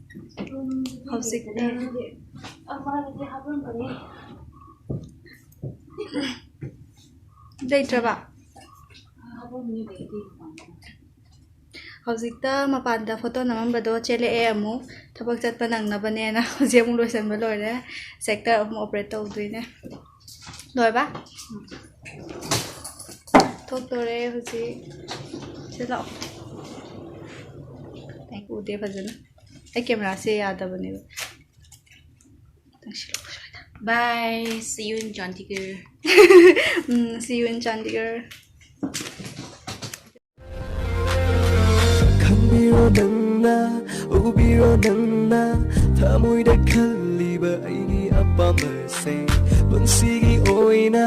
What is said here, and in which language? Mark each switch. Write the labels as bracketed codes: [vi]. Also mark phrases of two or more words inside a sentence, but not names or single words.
[mni] ꯍꯧꯖꯤꯛꯇ ꯂꯩꯇ꯭ꯔꯕ ꯍꯧꯖꯤꯛꯇ ꯃꯄꯥꯟꯗ ꯐꯣꯇꯣ ꯅꯝꯃꯝꯕꯗꯣ ꯆꯦꯜꯂꯛꯑꯦ ꯑꯃꯨꯛ ꯊꯕꯛ ꯆꯠꯄ ꯅꯪꯅꯕꯅꯦꯅ ꯍꯧꯖꯤꯛ ꯑꯃꯨꯛ ꯂꯣꯏꯁꯟꯕ ꯂꯣꯏꯔꯦ ꯁꯦꯛꯇꯔ ꯑꯃꯨꯛ ꯑꯣꯄꯔꯦꯠ ꯇꯧꯗꯣꯏꯅꯦ ꯂꯣꯏꯕ ꯊꯣꯛꯇꯣꯔꯦ ꯍꯧꯖꯤꯛ ꯁꯤ ꯂꯥꯛꯑꯣ ꯎꯗꯦ ꯐꯖꯅ ꯑꯩ ꯀꯦꯃꯦꯔꯥꯁꯦ ꯌꯥꯗꯕꯅꯦꯕ [en] Bye. See you in Chandigarh. See you in Chandigarh. [mni] Khambiro nangna, ubiro nangna, thamoida khaliba aigi apamba se, punsigi oina,